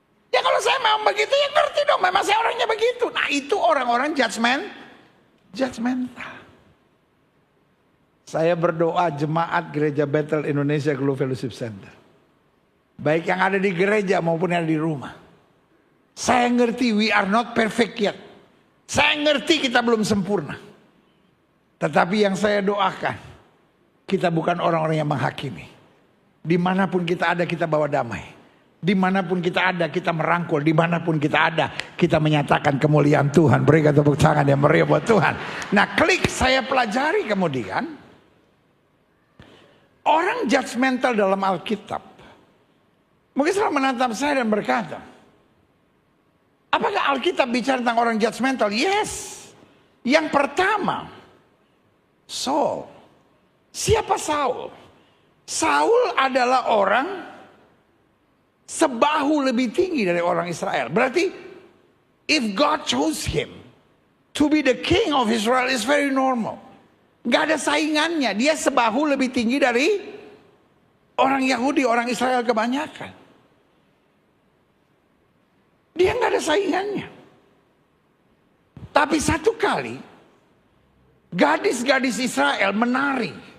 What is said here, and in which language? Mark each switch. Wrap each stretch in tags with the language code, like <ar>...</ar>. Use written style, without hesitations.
<id>Ya kalau saya mau begitu ya ngerti dong, memang saya orangnya begitu. Nah itu orang-orang judgmental. Saya berdoa jemaat Gereja Bethel Indonesia Global Fellowship Center, baik yang ada di gereja maupun yang ada di rumah. Saya ngerti</id> <en>we are not perfect yet.</en> <id>Saya ngerti kita belum sempurna. Tetapi yang saya doakan, kita bukan orang-orang yang menghakimi. Dimanapun kita ada kita bawa damai. Dimanapun kita ada kita merangkul. Dimanapun kita ada kita menyatakan kemuliaan Tuhan. Berikan tepuk tangan yang meriah buat Tuhan. Nah klik saya pelajari kemudian. Orang judgmental dalam Alkitab. Mungkin selalu menatap saya dan berkata, apakah Alkitab bicara tentang orang judgmental? Yes. Yang pertama, Saul. Siapa Saul? Saul adalah orang sebahu lebih tinggi dari orang Israel. Berarti</id> <en>if God chose him to be the king of Israel is very normal.</en> <id>Gak ada saingannya. Dia sebahu lebih tinggi dari orang Yahudi, orang Israel kebanyakan. Dia gak ada saingannya. Tapi satu kali gadis-gadis Israel menari.</id>